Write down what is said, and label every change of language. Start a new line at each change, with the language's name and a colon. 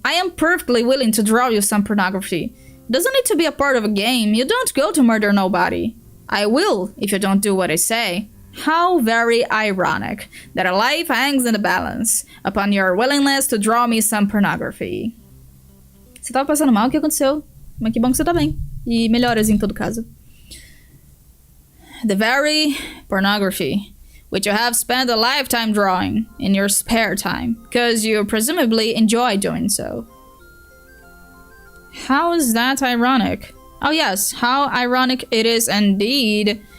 English: I am perfectly willing to draw you some pornography. It doesn't need to be a part of a game. You don't go to murder nobody. I will, if you don't do what I say. How very ironic that a life hangs in the balance upon your willingness to draw me some pornography.
Portuguese: Você tava passando mal? O que aconteceu? Mas que bom que você tá bem. E melhoras em todo caso.
English: The very pornography which you have spent a lifetime drawing in your spare time, because you presumably enjoy doing so. How is that ironic? Oh yes, how ironic it is indeed.